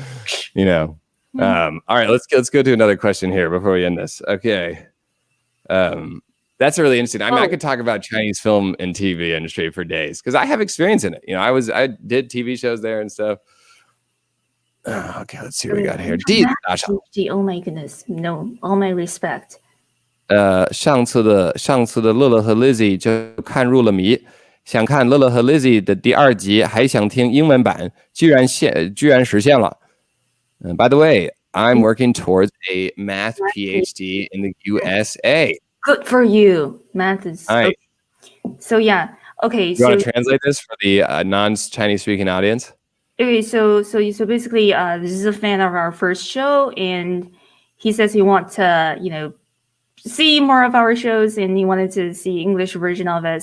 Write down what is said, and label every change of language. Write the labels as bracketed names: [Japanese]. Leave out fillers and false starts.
[English] All right, let's go to another question here before we end this. Okay. That's really interesting. I mean, I could talk about Chinese film and TV industry for days because I have experience in it. I did TV shows there and stuff. Okay, let's see what we got here. Oh my goodness, no, all my respect. [Chinese] 上次的乐乐和 Lizzi 就看入了迷，想看乐乐和 Lizzi 的第2集，还想听英文版，居然实现了。 [English] By the way, I'm working towards a math PhD in the USA. Good for you. Math is All right. so yeah. Okay, You want so to translate this for the non-Chinese speaking audience? okay, so basically, this is a fan of our first show, and he says he wants to, see more of our shows, and he wanted to see English version of it.